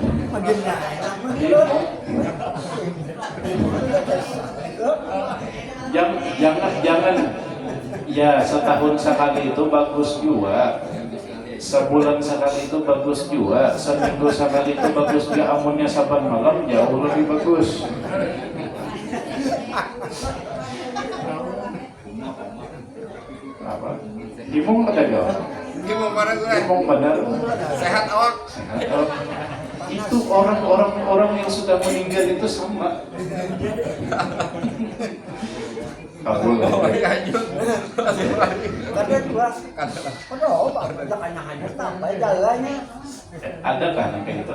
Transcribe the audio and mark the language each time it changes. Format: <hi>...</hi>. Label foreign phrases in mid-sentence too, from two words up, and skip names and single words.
<id>Jangan ya, setahun sekali itu bagus juga, sebulan sekali itu bagus juga, seminggu sekali itu bagus juga.</id> <bjn>Amunnya saban malam jauh lebih bagus. Apa? Himung ada gak? Himung benar. Sehat awak. Itu orang yang sudah meninggal itu sama. Kabul. Adakah kayak gitu?</bjn>